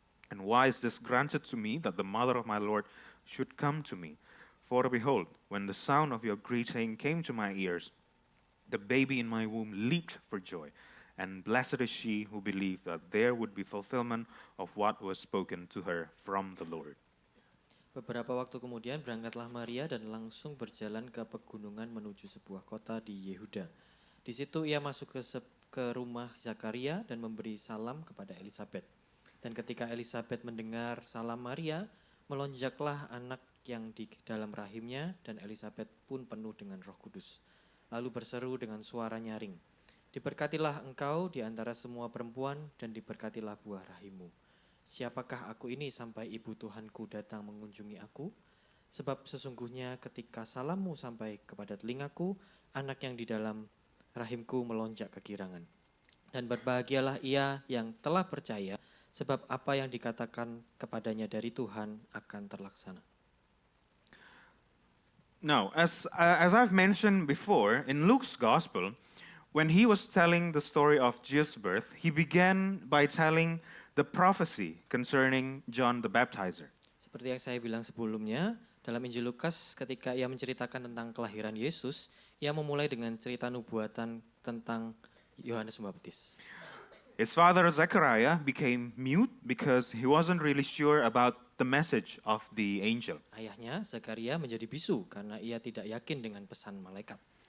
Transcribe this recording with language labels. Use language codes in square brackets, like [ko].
[en] And why is this granted to me, that the mother of my Lord should come to me? For behold, when the sound of your greeting came to my ears, the baby in my womb leaped for joy. And blessed is she who believed that there would be fulfillment of what was spoken to her from the Lord." [id] Beberapa waktu kemudian berangkatlah Maria dan langsung berjalan ke pegunungan menuju sebuah kota di Yehuda. Di situ ia masuk ke rumah Zakaria dan memberi salam kepada Elisabet. Dan ketika Elisabet mendengar salam Maria, melonjaklah anak yang di dalam rahimnya, dan Elisabet pun penuh dengan Roh Kudus. Lalu berseru dengan suara nyaring, "Diberkatilah engkau di antara semua perempuan, dan diberkatilah buah rahimmu. Siapakah aku ini sampai ibu Tuhanku datang mengunjungi aku? Sebab sesungguhnya ketika salammu sampai kepada telingaku, anak yang di dalam rahimku melonjak kegirangan. Dan berbahagialah ia yang telah percaya, sebab apa yang dikatakan kepadanya dari Tuhan akan terlaksana." [en] Now, as I've mentioned before, in Luke's gospel, when he was telling the story of Jesus' birth, he began by telling the prophecy concerning John the Baptizer. [id] Seperti yang saya bilang sebelumnya, dalam Injil Lukas ketika ia menceritakan tentang kelahiran Yesus, ia memulai dengan cerita nubuatan tentang Yohanes Pembaptis. [en] His father Zechariah became mute because he wasn't really sure about the message of the angel. [id] Ayahnya, Zakaria, menjadi bisu karena ia tidak yakin dengan pesan malaikat.